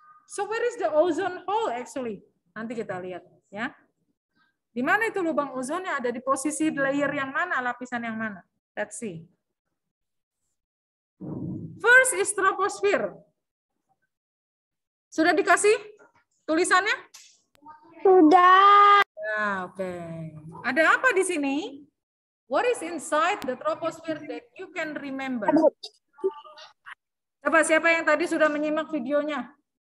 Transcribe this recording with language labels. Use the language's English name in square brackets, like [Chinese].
[English] So where is the ozone hole actually? [Indonesian] Nanti kita lihat ya. Di mana itu lubang ozonnya? Ada di posisi layer yang mana, lapisan yang mana? [English] Let's see. First is troposphere. [Indonesian] Sudah dikasih tulisannya? Sudah. Ya, oke. Ada apa di sini? [English] What is inside the troposphere that you can remember? [Indonesian] Coba siapa yang tadi sudah menyimak videonya?